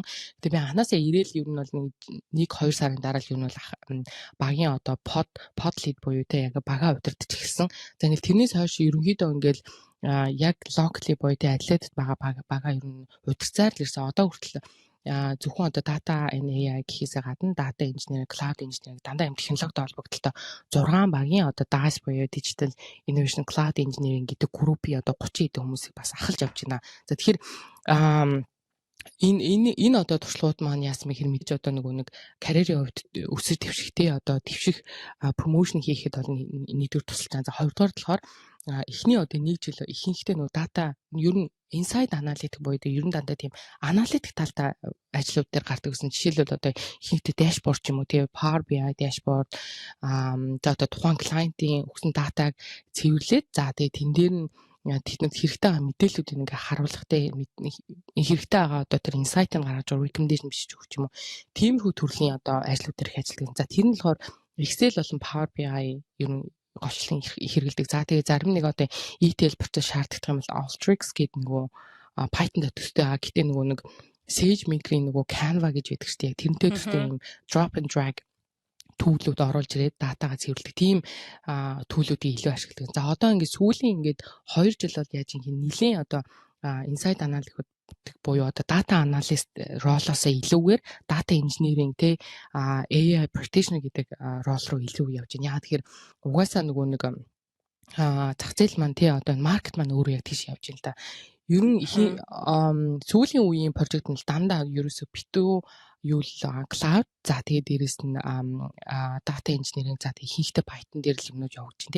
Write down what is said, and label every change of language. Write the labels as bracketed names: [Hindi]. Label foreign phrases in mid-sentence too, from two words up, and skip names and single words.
[Mongolian] Тэгээ би анханасаа ирээл ер нь бол нэг 2 сарын дараа л ер нь бол багийн одоо [English] pod lead [Mongolian] буюу те яг бага удирдах эхэлсэн. За ингээл тэрнээс хойш ерөнхийдөө ингээл яг locally буюу тэ атлетд бага ер нь удирцаар л ирсэн. Одоо хүртэл зөвхөн одоо [English] data and AI [Mongolian] гэхээсээ гадна [English] data engineering, cloud engineering [Mongolian] дандаа юм технологитой холбогдолтой 6 багийн одоо DAS буюу [English] digital innovation cloud engineering [Mongolian] гэдэг группийн одоо 30 хэдэн хүмүүсийг бас ахалж авч байна. За тэгэхээр энэ одоо туршлагууд маань яасан мэхэр мэдж одоо нэг карьерийн хувьд өсөж дэвшихтэй одоо дэвших промошн хийхэд бол нэгдүгээр тусалж байгаа. За хоёрдугаар болохоор эхний одоо нэг жил ихэнхдээ нөгөө дата ер нь [English] inside analytic [Mongolian] буюу ер нь дандаа тийм аналитик талтай ажлууд дээр гардаг гэсэн. Жишээлбэл одоо ихэнхдээ дашборд ч юм уу тийм Power BI дашборд за одоо тухайн клиентийн өгсөн датаг цэвэрлээд за тэгээ тэн дээр нь тэднийд хэрэгтэй байгаа мэдээллүүдийг ингээ харуулхтай хэрэгтэй байгаа одоо тэр инсайтыг гаргаж recommendation бичиж өгч юм уу. Тиймэрхүү төрлийн одоо ажлууд дээр их ажилладаг. За тэр нь болохоор Excel болон Power BI ер нь голчлон хэрэгэлдэг. За тэгээ зарим нэг одоо ETL процесс шаарддаг юм бол Alteryx гэдэг нөгөө Python-д төстэй байгаа. Гэтэ нөгөө нэг SageMaker-ийн нөгөө Canva гэж байдаг шүү дээ. Тэрнтэй төстэй юм [English] drop and drag [Mongolian] түүлүүд оруулж ирээд датагаа цэвэрлэдэг. Тийм түүлүүдийг илүү ашигладаг. За одоо ингээд сүүлийн ингээд 2 жил бол яаж юм нэлийн одоо [English] inside analytic [Mongolian] буюу одоо [English] data analyst [Mongolian] ролоосоо илүүгээр [English] data engineering [Mongolian] те [English] AI practitioner [Mongolian] гэдэг рол руу илүү явж байна. Яагаад тэгэхээр угаасаа нөгөө нэг зах зээл маань тий одоо маркет маань өөрөө яг тийш явж байна л да. Ер нь сүүлийн үеийн прожект нь дандаа ерөөсө битүү юу л cloud за тэгээ дээрэс нь [English] data engineering [Mongolian] за тэгээ хийхтэй Python дээр л юмнууд явуулж байна тий.